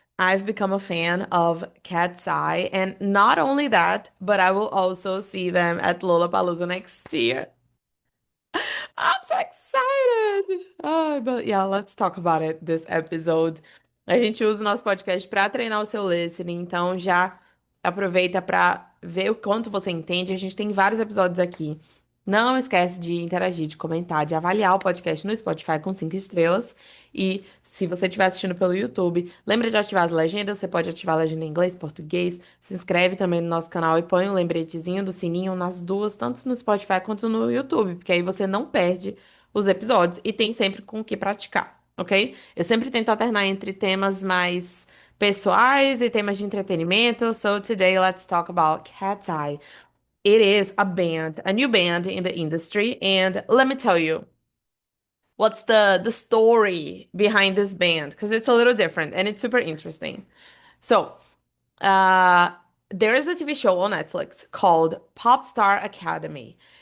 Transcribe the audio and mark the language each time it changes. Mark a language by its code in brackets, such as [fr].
[en] I've become a fan of KATSEYE, and not only that, but I will also see them at Lollapalooza next year. I'm so excited! But yeah, let's talk about it this episode. [pt] A gente usa o nosso podcast para treinar o seu listening, então já aproveita para ver o quanto você entende. A gente tem vários episódios aqui. Não esquece de interagir, de comentar, de avaliar o podcast no Spotify com 5 estrelas. E se você estiver assistindo pelo YouTube, lembra de ativar as legendas. Você pode ativar a legenda em inglês, português. Se inscreve também no nosso canal e põe um lembretezinho do sininho nas duas, tanto no Spotify quanto no YouTube, porque aí você não perde os episódios e tem sempre com o que praticar, ok? Eu sempre tento alternar entre temas mais pessoais e temas de entretenimento. [en] So today let's talk about Cat's Eye. It is a band, a new band in the industry, and let me tell you, what's the story behind this band? Because it's a little different and it's super interesting. So, uh, there is a TV show on Netflix called Pop Star Academy.